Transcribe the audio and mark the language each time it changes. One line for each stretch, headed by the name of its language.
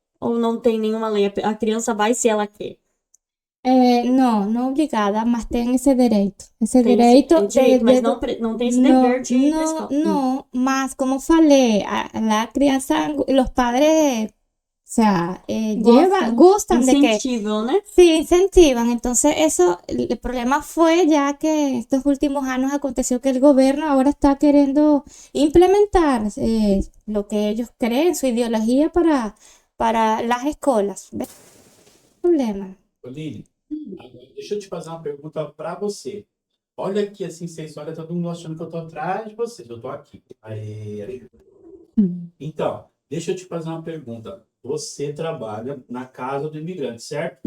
Portuguese: Ou não tem nenhuma lei? A criança vai se ela quer. Não obrigada, mas tem esse direito. Esse Tem direito, esse direito, mas não tem esse dever de ir pra escola. não, mas como falei, a criança, os padres,
Spanish: o sea, gustan de que
Portuguese: Incentivam, né?
Spanish: sí, incentivan. Entonces, el problema fue ya que estos últimos años aconteció que el gobierno ahora está queriendo implementar lo que ellos creen, su ideología para las escuelas. ¿Ves? Problema.
Portuguese: Lili, agora deixa eu te fazer uma pergunta para você. Olha aqui, assim, vocês olham, todo mundo achando que eu tô atrás de vocês. Eu tô aqui. Aí. Então, deixa eu te fazer uma pergunta. Você trabalha na casa do imigrante, certo?